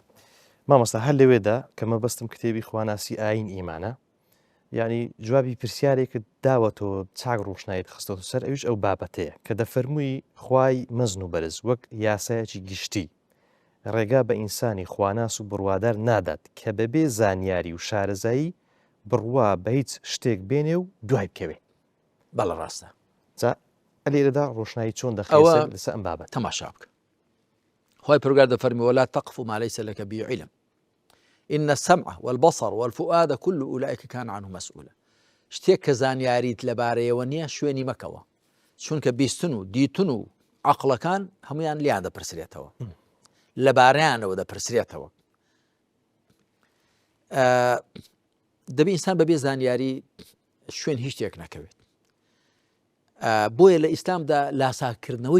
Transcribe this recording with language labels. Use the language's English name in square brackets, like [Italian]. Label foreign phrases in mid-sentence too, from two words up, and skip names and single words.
[Central Kurdish] مامۆستا هەر لەوێدا کە مەبەستم کتێبی خواناسی ئاین ئیمانە یعنی جوابی پرسیارێکت داوەتەوە چاک ڕوشنایت خستەوە سەر ئەوش ئەو بابەتەیە کە دەفەرمووی خوای مەزن و بەرز وەک یاسایەکی گشتی ڕێگا بە ئینسانی خواناس و بڕوادار نادات کە بەبێ زانیاری و شارەزایی بڕوا بە هیچ شتێک بێنێ و دوای بکەوێ بەڵە ڕاستە جا لێرەدا ڕۆشنایی چۆن دەخەوە لەسەر ئەم بابەت تەماشا بکە خوای پەروەردگار دەفەرمی [Arabic] ولا تقف ما ليس لك به علم إن السمع والبصر والفؤاد كل أولئك كان عنه مسؤولا [Central Kurdish] شتێک کە زانیاریت لەبارەیەوە نییە شوێنی مەکەوە چونکە بیستن و دیتن و عەقڵەکان هەمویان لیان دەپرسرێتەوە لەبارەیانەوە دەپرسرێتەوە دەبێت ئینسان بەبێ زانیاری شوێن هیچ شتێک نەکەوێت بۆیە لە ئیسلامدا لاساکردنەوەی